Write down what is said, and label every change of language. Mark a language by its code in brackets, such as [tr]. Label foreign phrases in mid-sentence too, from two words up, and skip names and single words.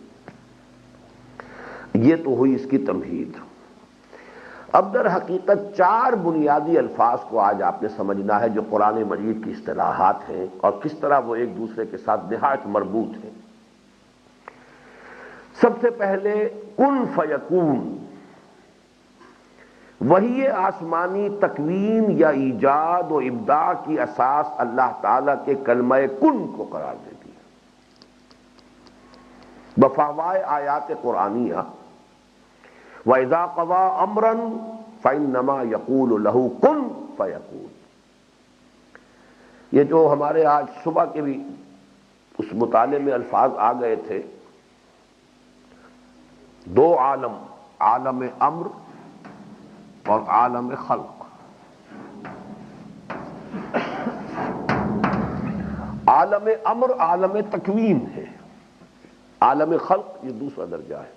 [ur] یہ تو ہوئی اس کی تمہید۔ اب در حقیقت 4 بنیادی الفاظ کو آج آپ نے سمجھنا ہے جو قرآن مجید کی اصطلاحات ہیں اور کس طرح وہ ایک دوسرے کے ساتھ نہایت مربوط ہیں۔ سب سے پہلے [ar] کن فیکون، [ur] وحی آسمانی تکوین یا ایجاد و ابداع کی اساس اللہ تعالی کے کلمہ کن کو قرار دیتی ہے بفوائے آیات قرآنیہ۔ [ar] وَإِذَا قَضَىٰ أَمْرًا فَإِنَّمَا يَقُولُ لَهُ كُن فَيَكُونُ۔ [ur] یہ جو ہمارے آج صبح کے بھی اس مطالعے میں الفاظ آ گئے تھے، 2 عالم، عالم امر اور عالم خلق۔ عالم امر عالم تکوین ہے، عالم خلق یہ دوسرا درجہ ہے۔